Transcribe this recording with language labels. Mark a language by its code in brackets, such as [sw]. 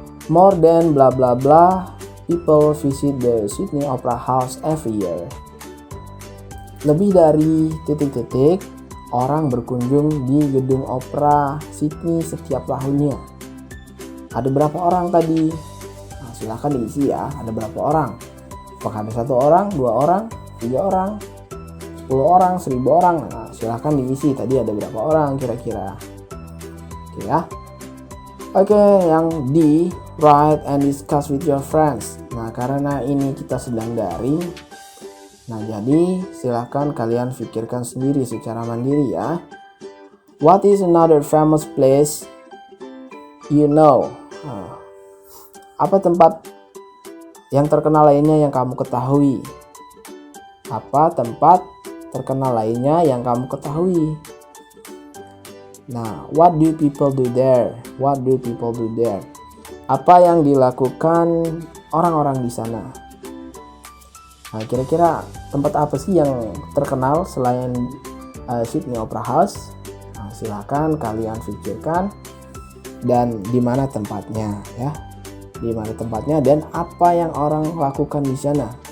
[en] More than bla bla bla people visit the Sydney Opera House every year. [id] Lebih dari titik-titik orang berkunjung di gedung opera Sydney setiap tahunnya. Ada berapa orang tadi? Nah, silakan diisi ya. Ada berapa orang? Apakah ada 1 orang, 2 orang, 3 orang, 10 orang, 1000 orang? Nah, silakan diisi. Tadi ada berapa orang kira-kira? Oke ya. Oke, yang D, [en] write and discuss with your friends. [id] Nah, karena ini kita sedang daring, nah jadi silakan kalian pikirkan sendiri secara mandiri ya. [en] What is another famous place you know? [id] Apa tempat yang terkenal lainnya yang kamu ketahui? Apa tempat terkenal lainnya yang kamu ketahui? [en] Nah, what do people do there? What do people do there? [id] Apa yang dilakukan orang-orang di sana? Nah, kira-kira tempat apa sih yang terkenal selain Sydney Opera House? Nah, silahkan kalian pikirkan, dan di mana tempatnya ya, di mana tempatnya dan apa yang orang lakukan di sana.